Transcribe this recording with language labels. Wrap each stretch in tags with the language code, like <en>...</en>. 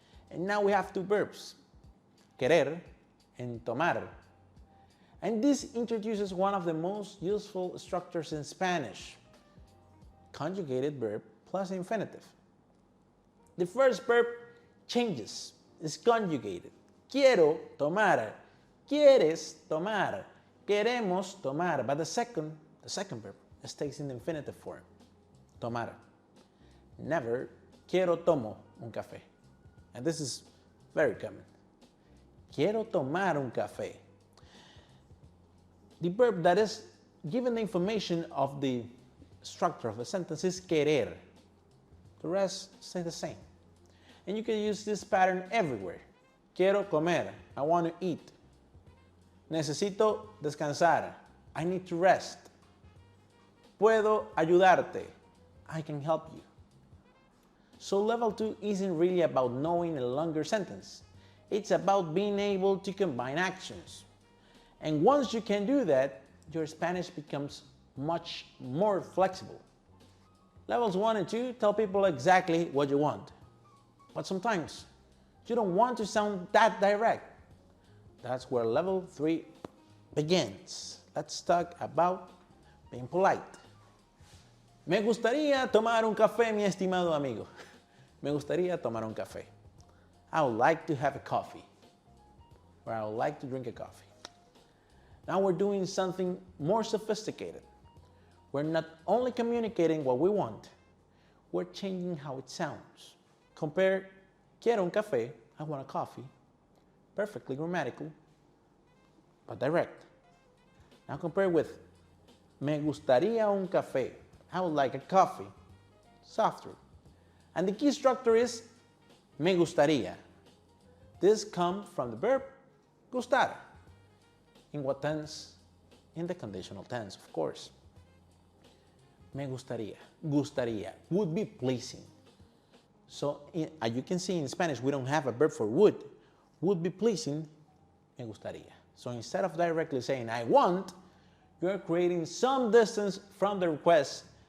<en>And now we have two verbs, querer and tomar. And this introduces one of the most useful structures in Spanish, conjugated verb plus infinitive. The first verb changes, is conjugated.</en> <es>Quiero tomar, quieres tomar, queremos tomar.</es> <en>But the second verb stays in the infinitive form, tomar.</en> <es>Never quiero tomo un café.</es> <en>And this is very common.</en> <es>Quiero tomar un café.</es> <en>The verb that is given the information of the structure of the sentence is querer. The rest stay the same. And you can use this pattern everywhere.</en> <es>Quiero comer.</es> <en>I want to eat.</en> <es>Necesito descansar.</es> <en>I need to rest.</en> <es>Puedo ayudarte.</es> <en>I can help you. So level 2 isn't really about knowing a longer sentence. It's about being able to combine actions. And once you can do that, your Spanish becomes much more flexible. Levels 1 and 2 tell people exactly what you want. But sometimes you don't want to sound that direct. That's where level 3 begins. Let's talk about being polite.</en> <es>Me gustaría tomar un café, mi estimado amigo. Me gustaría tomar un café.</es> <en>I would like to have a coffee. Or I would like to drink a coffee. Now we're doing something more sophisticated. We're not only communicating what we want, we're changing how it sounds. Compare</en> <es>quiero un café,</es> <en>I want a coffee. Perfectly grammatical, but direct. Now compare with</en> <es>me gustaría un café,</es> <en>I would like a coffee. Softer. And the key structure is me gustaría. This comes from the verb gustar. In what tense? In the conditional tense, of course.</en> <es>Me gustaría. Gustaría.</es> <en>Would be pleasing. So, as you can see in Spanish, we don't have a verb for would. Would be pleasing,</en> <es>me gustaría.</es> <en>So instead of directly saying I want, you're creating some distance from the request.</en>